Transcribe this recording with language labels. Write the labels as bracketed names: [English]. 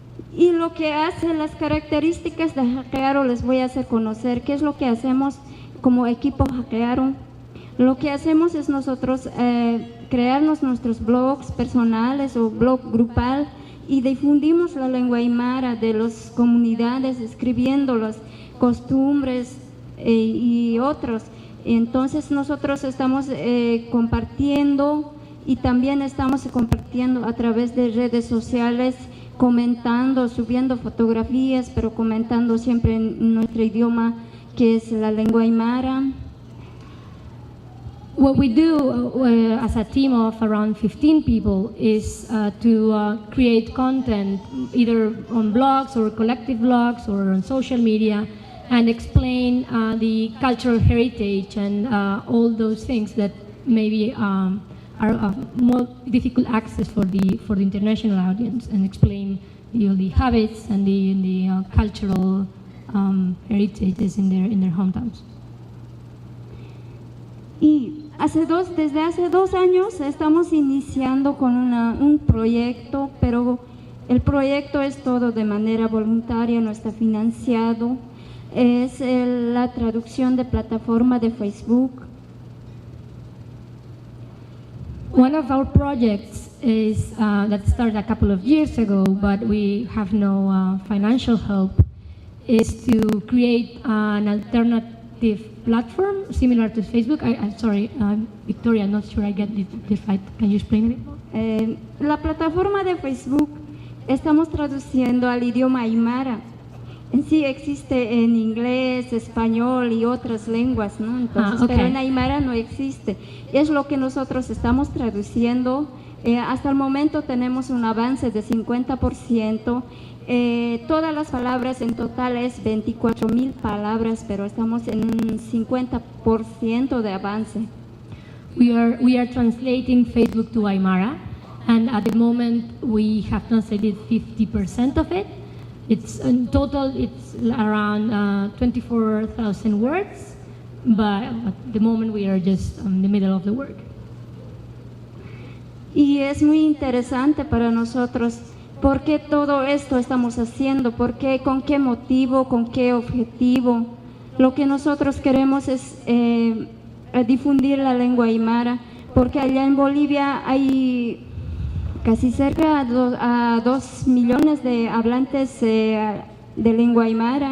[Spanish] Y lo que hace las características de Hackearo les voy a hacer conocer. ¿Qué es lo que hacemos como equipo Hackearo? Lo que hacemos es nosotros crearnos nuestros blogs personales o blog grupal y difundimos la lengua aymara de las comunidades, escribiendo las costumbres y otros. Entonces nosotros estamos compartiendo, y también estamos compartiendo a través de redes sociales, comentando, subiendo fotografías, pero comentando siempre en nuestro idioma, que es la lengua aymara. [English] What we do as a team of around 15 people is to create content either on blogs or collective blogs or on social media, and explain the cultural heritage and all those things that maybe are more difficult access for the international audience, and explain the habits and the cultural heritages in their hometowns. [Spanish] Y desde hace 2 años estamos iniciando con un proyecto, pero el proyecto es todo de manera voluntaria, no está financiado. Es la traducción de plataforma de Facebook. [English] One of our projects is that started a couple of years ago, but we have no financial help, is to create an alternative platform similar to Facebook. I'm sorry, Victoria, I'm not sure I get this right. Can you explain it more? [Spanish] La plataforma de Facebook estamos traduciendo al idioma aymara. En sí existe en inglés, español y otras lenguas, ¿no? Entonces, [English] okay. [Spanish] Pero en aymara no existe. Es lo que nosotros estamos traduciendo. Hasta el momento tenemos un avance de 50%. Todas las palabras en total es 24,000 palabras, pero estamos en un 50% de avance. [English] We are translating Facebook to Aymara, and at the moment we have translated 50% of it. It's in total, it's around 24,000 words, but at the moment we are just in the middle of the work. [Spanish] Y es muy interesante para nosotros. ¿Por qué todo esto estamos haciendo? ¿Por qué? ¿Con qué motivo? ¿Con qué objetivo? Lo que nosotros queremos es difundir la lengua aymara, porque allá en Bolivia hay casi cerca a 2 millones de hablantes de lengua aymara.